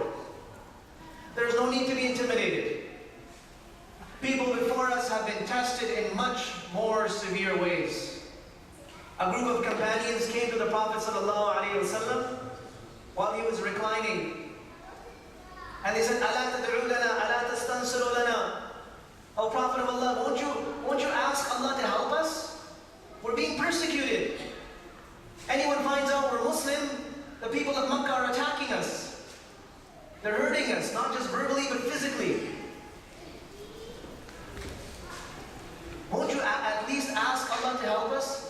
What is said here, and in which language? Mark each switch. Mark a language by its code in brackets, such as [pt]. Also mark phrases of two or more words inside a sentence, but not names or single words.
[en] There's no need to be intimidated. People before us have been tested in much more severe ways. A group of companions came to the Prophet ﷺ while he was reclining. And they said, [ar] "ألا تدعو لنا، ألا تستنصر لنا." [en] O Prophet of Allah, won't you ask Allah to help us? We're being persecuted. Anyone finds out we're Muslim, the people of Makkah are attacking us. They're hurting us, not just verbally, but physically. Won't you at least ask Allah to help us?